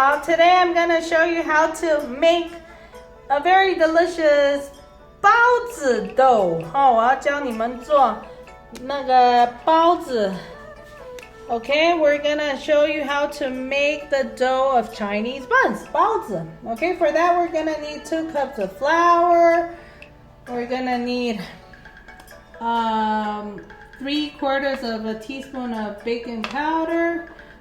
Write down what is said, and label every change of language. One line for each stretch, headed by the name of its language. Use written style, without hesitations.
English: today I'm gonna show you how to make a very delicious 包子 dough.
Chinese: 我要教你们做那个包子。
English: Okay, we're gonna show you how to make the dough of Chinese buns, 包子. Okay, for that we're gonna need 2 cups of flour. We're gonna need 3/4 of a teaspoon of baking powder.